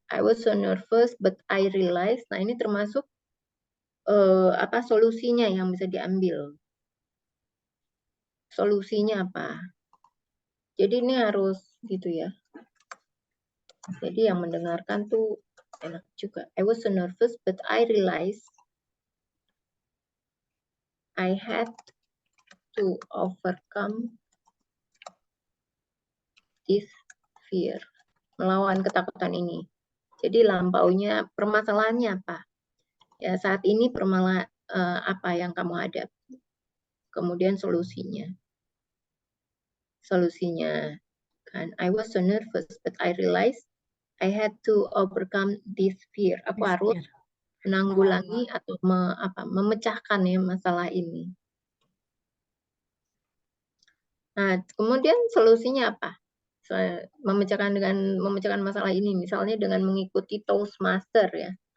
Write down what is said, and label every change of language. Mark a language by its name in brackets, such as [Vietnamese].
[English] I was so nervous but I realized. [Indonesian] Nah, ini termasuk apa solusinya yang bisa diambil. Solusinya apa? Jadi ini harus gitu ya. Jadi yang mendengarkan tuh enak juga. [English] I was so nervous but I realized I had to overcome this fear. [Indonesian] Melawan ketakutan ini. Jadi lampaunya permasalahannya apa? Ya saat ini apa yang kamu hadapi. Kemudian solusinya. Solusinya kan [English] I was so nervous but I realized I had to overcome this fear. [Indonesian] Aku harus menanggulangi atau memecahkan ya masalah ini. Nah, kemudian solusinya apa? Memecahkan masalah ini misalnya dengan mengikuti Toastmaster ya.